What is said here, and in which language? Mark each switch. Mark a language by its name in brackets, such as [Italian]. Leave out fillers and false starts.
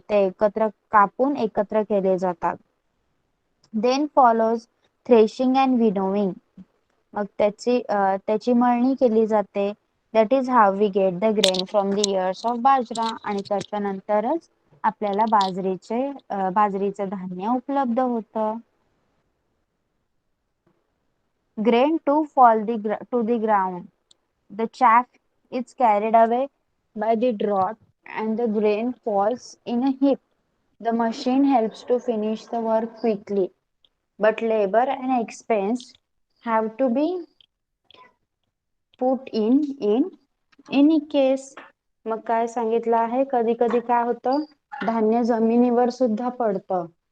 [Marathi] ते एकत्र कापून एकत्र केले जातात. [English] Then follows threshing and winnowing. [Marathi] मग त्याची मळणी केली जाते. [English] That is how we get the grain from the ears of bajra. [Marathi] आणि त्याच्यानंतरच आपल्याला बाजरीचं धान्य उपलब्ध होतं. [English] Grain too fall to the ground. The chaff is carried away by the drought and the grain falls in a heap. The machine helps to finish the work quickly, but labor and expense have to be put in any case. [Marathi] मग काय सांगितलं आहे, कधी कधी काय होतं, धान्य जमिनीवर सुद्धा पडतं.